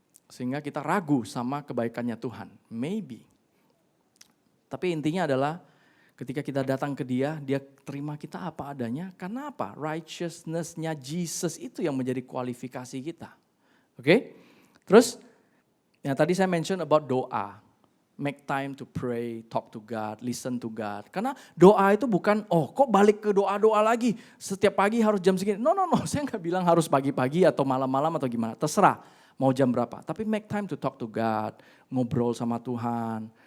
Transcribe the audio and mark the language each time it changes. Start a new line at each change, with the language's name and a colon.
Indonesian: Sehingga kita ragu sama kebaikannya Tuhan. Maybe. Tapi intinya adalah ketika kita datang ke dia, dia terima kita apa adanya. Karena apa? Righteousness-nya Jesus itu yang menjadi kualifikasi kita. Oke? Terus, yang tadi saya
English: mention about
Indonesian: doa.
English: Make time to pray, talk to God, listen to God.
Indonesian: Karena doa itu bukan, kok balik ke doa-doa lagi. Setiap pagi harus jam segini. No, saya nggak bilang harus pagi-pagi atau malam-malam atau gimana. Terserah mau jam berapa. Tapi
English: make time to talk to God,
Indonesian: ngobrol sama Tuhan.